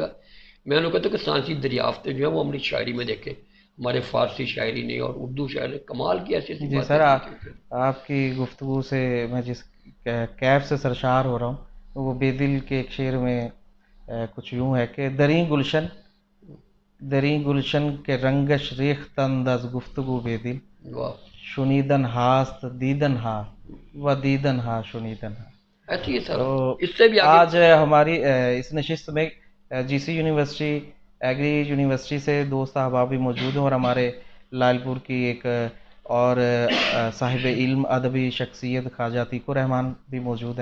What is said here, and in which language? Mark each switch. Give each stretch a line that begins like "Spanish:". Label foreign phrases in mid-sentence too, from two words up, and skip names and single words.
Urdu: میں انہوں کہتا ہوں کہ سائنسی دریافتیں جو ہیں وہ ہماری شاعری میں دیکھیں. ہمارے فارسی شاعری نے اور اردو شاعر نے کمال کی ایسی جی سر، آپ کی گفتگو سے میں جس کیف سے سرشار ہو رہا ہوں، وہ بے دل کے ایک شعر میں کچھ یوں ہے کہ
Persian: دریں گلشن کے رنگش ریختند از گفتگو بے دل، شنیدن ہاست دیدن ہا و دیدن ہا شنیدن ہا.
Urdu: ایسے ہی سر، تو اس سے بھی آگے آج ہماری اس نشست میں جی سی یونیورسٹی ایگری یونیورسٹی سے دوست احباب بھی موجود ہیں، اور ہمارے لال پور کی ایک اور صاحب علم ادبی شخصیت خواجہ عتیق الرحمان بھی موجود ہیں.